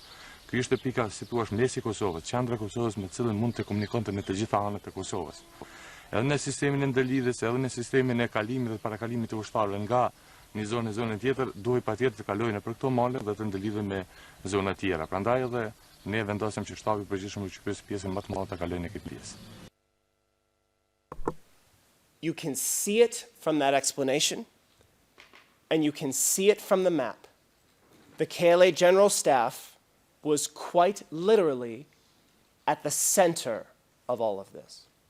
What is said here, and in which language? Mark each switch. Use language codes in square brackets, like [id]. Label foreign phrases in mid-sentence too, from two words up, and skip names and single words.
[sq] Ky ishte pika, si thua, mesi i Kosovës, qendra e Kosovës me të cilën mund të komunikonte me të gjitha anët e Kosovës. Edhe në sistemin e ndëlidhjes, edhe në sistemin e kalimit dhe parakalimit të ushtarëve nga një zonë në zonën tjetër, duhej patjetër të kalojnë nëpër këto male dhe të ndëlidhen me zona tjera. Prandaj edhe ne vendosëm që shtabi i përgjithshëm i UÇK-s pjesën më të madhe ta kalojnë në këtë pjesë. [en] You can see it from that explanation, and you can see it from the map. The KLA General Staff was quite literally at the center of all of this.